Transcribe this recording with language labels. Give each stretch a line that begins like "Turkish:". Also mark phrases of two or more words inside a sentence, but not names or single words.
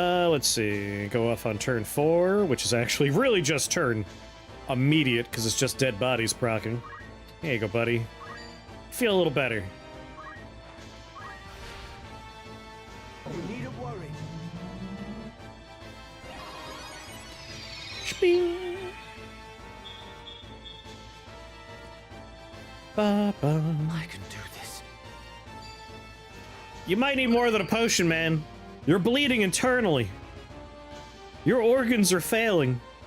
English: let's see. Go off on turn 4, which is actually really just turn immediate, because it's just dead bodies procking. There you go, buddy. Feel a little better. You needn't worry. Shping. Ba-ba. I can do this. You might need more than a potion, man. You're bleeding internally. Your organs are failing.